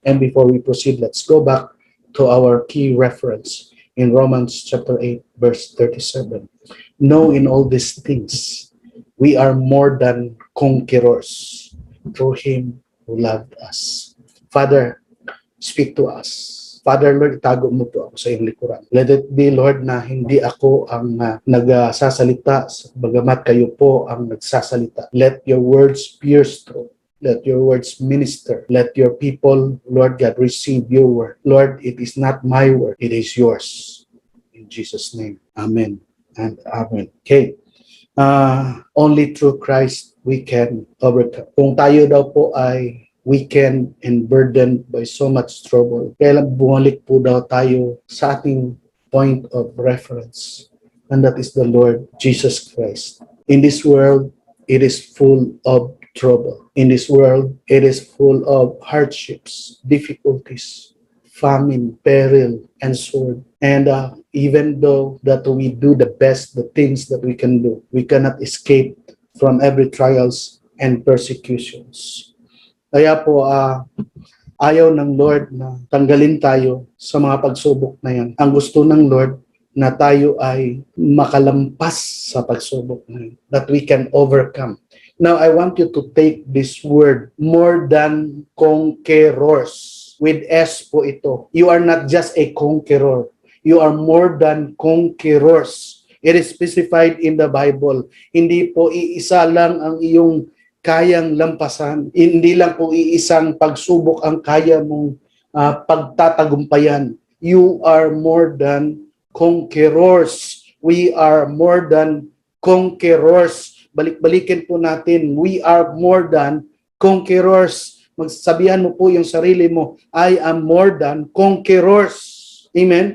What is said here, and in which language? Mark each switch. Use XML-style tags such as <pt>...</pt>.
<en>And before we proceed, let's go back to our key reference in Romans chapter 8, verse 37. Know in all these things, we are more than conquerors through Him who loved us. Father, speak to us.</en> <tl>Father, Lord, itago mo po ako sa iyong likuran.</tl> <en>Let it be,</en> <tl>Lord, na hindi ako ang nagsasalita, bagamat kayo po ang nagsasalita.</tl> <en>Let your words pierce through. Let your words minister. Let your people, Lord God, receive your word. Lord, it is not my word, it is yours. In Jesus' name, amen and amen. Okay. Only through Christ we can overcome.</en> <tl>Kung tayo daw po ay</tl> <en>weakened and burdened by so much trouble,</en> <tl>kailan bumalik po daw tayo sa ating</tl> <en>point of reference, and that is the Lord Jesus Christ. In this world, it is full of trouble. In this world, it is full of hardships, difficulties, famine, peril, and sword. And even though that we do the best, the things that we can do, we cannot escape from every trials and persecutions.</en> <tl>Kaya po, ayaw ng Lord na tanggalin tayo sa mga pagsubok na yan. Ang gusto ng Lord na tayo ay makalampas sa pagsubok na yan,</tl> <en>that we can overcome. Now, I want you to take this word, more than conquerors. With S po ito. You are not just a conqueror. You are more than conquerors. It is specified in the Bible.</en> <tl>Hindi po iisa lang ang iyong kayang lampasan. Hindi lang po iisang pagsubok ang kaya mong pagtatagumpayan.</tl> <en>You are more than conquerors. We are more than conquerors.</en> <tl>Balik-balikin po natin.</tl> <en>We are more than conquerors.</en> <tl>Magsabihan mo po yung sarili mo,</tl> <en>I am more than conquerors. Amen?</en>